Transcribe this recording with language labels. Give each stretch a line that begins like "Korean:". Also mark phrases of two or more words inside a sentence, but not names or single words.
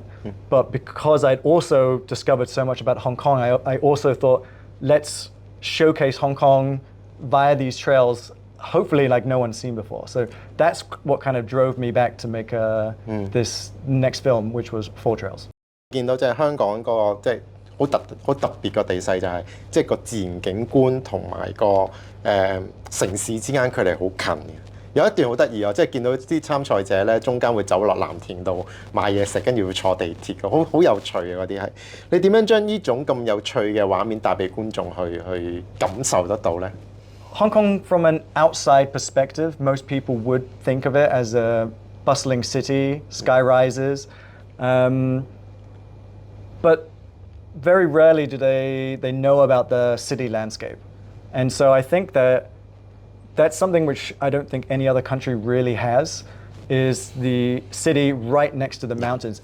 English: But because I'd also discovered so much about Hong Kong, I also thought, let's showcase Hong Kong via these trails, hopefully like no one's seen before. So that's what kind of drove me back to make this next film, which was Four Trails.
Cantonese: 見到即係香港嗰個即係好特別嘅地勢，就係即係個自然景觀同埋個城市之間距離好近嘅。有一段好得意啊，即係見到啲參賽者咧，中間會走落藍田度買嘢食，跟住會坐地鐵嘅，好有趣嘅嗰啲係。你點樣將呢種咁有趣嘅畫面帶俾觀眾去感受得到咧？
English: Hong Kong, from an outside perspective, most people would think of it as a bustling city, sky rises. But very rarely do they know about the city landscape. And so I think that that's something which I don't think any other country really has, is the city right next to the mountains.